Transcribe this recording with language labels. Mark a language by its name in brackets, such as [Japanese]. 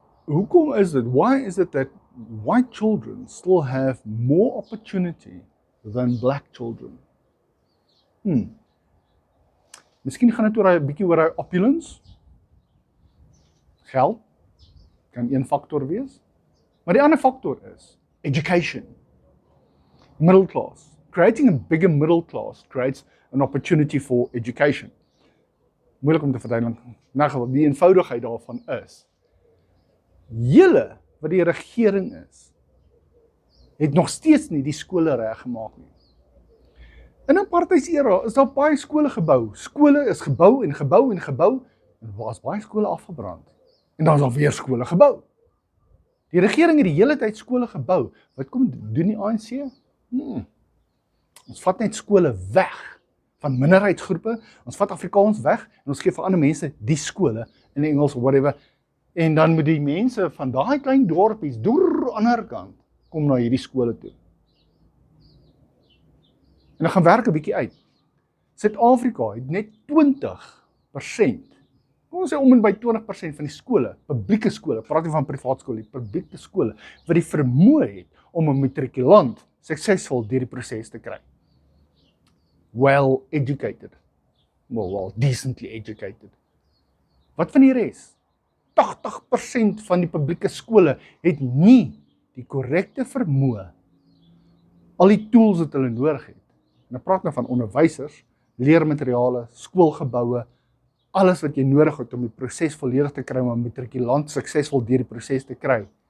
[Afrikaans] Hoekom is dit, [English] why is it that white children still have more opportunity than black children? [Afrikaans] Miskien gaan dit oor 'n bietjie oor hy opulence. Geld kan een faktor wees, maar die ander faktor is education, [English] middle class. Creating a bigger middle class creates an opportunity for education. [Afrikaans] Moeilik om te verduidelik. Nou, die eenvoudigheid daarvan is, julle wat die regering is, het nog steeds nie die skole reggemaak nie. In apartheidsera is daar baie skole gebou. Skole is gebou en gebou en gebou, en waar is baie skole afgebrand. En dan is daar weer skole gebou. Die regering het die hele tyd skole gebou. Wat kom doen die ANC? Ons vat net skole weg van minderheidsgroepe, ons vat Afrikaans weg, en ons gee vir ander mense die skole, in Engels of whatever, en dan moet die mense van daai klein dorpies, deur aan die ander kant, kom na hierdie skole toe. En dan gaan werk 'n bietjie uit. Suid-Afrika het net 20% kom ons sê om en by 20% van die skole, publieke skole, praat nie van privaat skole, publieke skole, wat die vermoë het om 'n matrikulant suksesvol deur die proses te kry. [English] Well educated. Well, decently educated. [Afrikaans] Wat van die res? 80% van die publieke skole het nie die korrekte vermoë, al die tools wat hulle nodig het. En ek praat nou van onderwysers, leermateriale, skoolgeboue, alles wat jy nodig het om die proses volledig te kry, om 'n matrikulant suksesvol deur die proses te kry.